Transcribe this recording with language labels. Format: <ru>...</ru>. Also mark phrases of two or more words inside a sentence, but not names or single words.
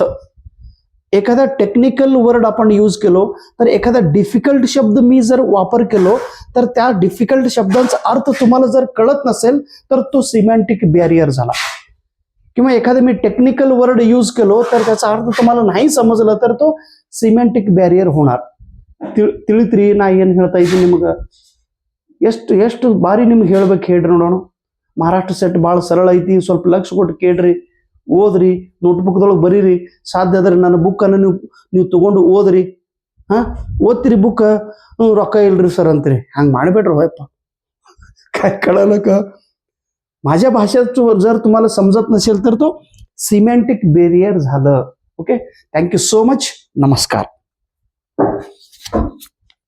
<mr>एखादा</mr> <en>technical word</en> <mr>आपण यूज केलो तर एखादा डिफिकल्ट शब्द मी जर वापर केलो तर त्या डिफिकल्ट शब्दांचा अर्थ तुम्हाला जर कळत नसेल तर तो</mr> <en>semantic barrier</en> <mr>झाला. किंवा एखादा मी</mr> <en>technical word</en> <mr>यूज केलो तर त्याचा अर्थ तुम्हाला नाही समजलं तर तो</mr> <en>semantic barrier</en> <mr>ಹೋಣಾರ್.</mr> <kn>ತಿಳಿತ್ರಿ ನಾ ಏನು ಹೇಳ್ತಾ ಇದ್ದೀನಿ ನಿಮಗೆ? ಎಷ್ಟು ಬಾರಿ ನಿಮ್ಗೆ ಹೇಳ್ಬೇಕು ಹೇಳ್ರಿ ನೋಡೋಣ. ಮಹಾರಾಷ್ಟ್ರ ಸೆಟ್ ಭಾಳ ಸರಳ ಐತಿ, ಸ್ವಲ್ಪ ಲಕ್ಷ ಕೊಟ್ಟು ಕೇಳ್ರಿ, ಓದ್ರಿ, ನೋಟ್ಬುಕ್ದೊಳಗೆ ಬರೀರಿ. ಸಾಧ್ಯ ಆದ್ರೆ ನನ್ನ ಬುಕ್ಕನ್ನು ನೀವು ತಗೊಂಡು ಓದ್ರಿ. ಓದ್ತಿರಿ ಬುಕ್, ರೊಕ್ಕ ಇಲ್ರಿ ಸರ್ ಅಂತೀರಿ. ಹಂಗೆ ಮಾಡಬೇಡ್ರಿ ಹೋಯಪ್ಪ,</kn> <mr>काय कळलं का? माझ्या भाषेत जर तुम्हाला समजत नसेल तर तो</mr> <en>semantic barrier</en> <mr>झालं.</mr> <en>OK, thank you so much. नमस्कार.</en>